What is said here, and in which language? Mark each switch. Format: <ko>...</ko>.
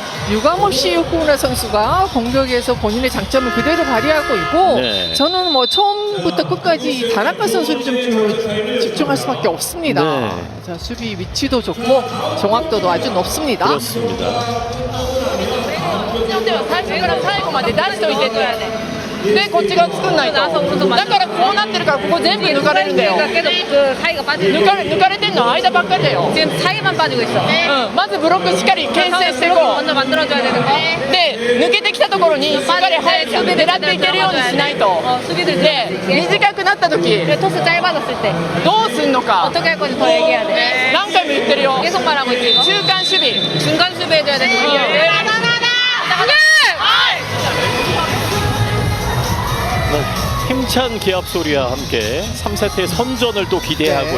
<ko>유감없이 후쿠나 선수가 공격에서 본인의 장점을 그대로 발휘하고 있고 네. 저는 뭐 처음부터 끝까지 다나카 선수를 좀 집중할 수밖에 없습니다. 네. 자, 수비 위치도 좋고 정확도도 아주 높습니다. 그렇습니다.</ko> <ja>最初から最後まで出しといてでこっち側作んないとだからこうなってるからここ全部抜かれるんだよ</ja> <ko>계속 그 사이가 빠지고</ko> <ja>抜かれてんの間ばっかりだよ</ja> <ko>지금 사이만 빠지고 있어.</ko> <ja>まずブロックしっかり牽制していこ</ja> <ko>브로크 먼저 만들어줘야 되는 거.</ko> <ja>うで抜けてきたところにしっかり早く狙っていけるようにしないと</ja> <ko>수비들</ko> <ja>で短くなった時</ja> <ko>토스 짧아졌을 때</ko> <ja>どうすんのか</ja> <ko>어떻게 할 건지 더 얘기해야 돼.</ko> <ja>何回も言ってるよ</ja> <ko>계속 말하고 있지 이거.</ko> <ja>中間守備</ja> <ko>중간 수비해줘야 되는 거. 네, 힘찬 기합 소리와 함께 3세트의 선전을 또 기대하고</ko>